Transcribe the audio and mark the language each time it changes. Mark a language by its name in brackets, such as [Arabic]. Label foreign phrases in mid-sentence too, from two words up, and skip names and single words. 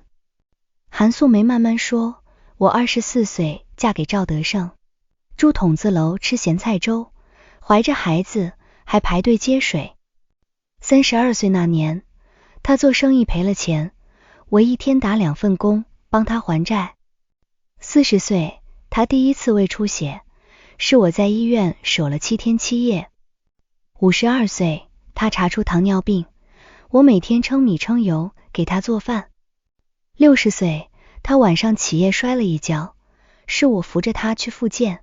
[Chinese] 韓素梅慢慢說，我24歲嫁給趙德勝，住筒子樓吃鹹菜粥，懷着孩子還排隊接水。32歲那年，他做生意賠了錢，我一天打2份工幫他還債。40 歲，他第一次胃出血，是我在醫院守了7天7夜。52歲，他查出糖尿病，我每天称米稱油給他做飯。60歲，他晚上起夜摔了一跤，是我扶着他去復健。